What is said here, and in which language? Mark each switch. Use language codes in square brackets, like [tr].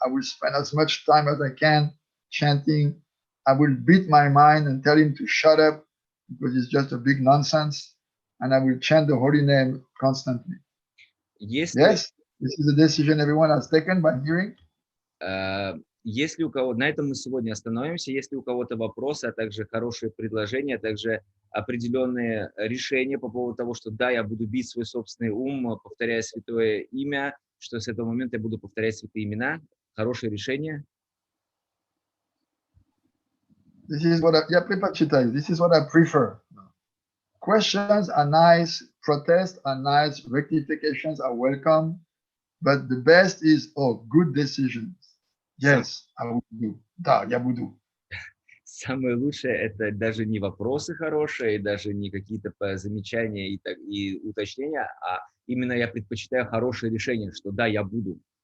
[en] I will spend as much time as I can chanting. I will beat my mind and tell him to shut up because it's just a big nonsense. And I will chant the holy name constantly. Yes, this is a decision everyone has taken by hearing. [ru] Если у кого, на этом мы сегодня остановимся. Если у кого-то вопросы, а также хорошие предложения, а также определенные решения по поводу того, что да, я буду бить свой собственный ум, повторяя святое имя, что с этого момента я буду повторять святые имена, хорошее решение. [en] This is what I prefer. Questions are nice, protests are nice, rectifications are welcome, but the best is good decisions. Yes, I will do. [ru] Да, я буду. Самое лучшее – это даже не вопросы хорошие, даже не какие-то замечания и уточнения, а именно я предпочитаю хорошее решение, что да, я буду.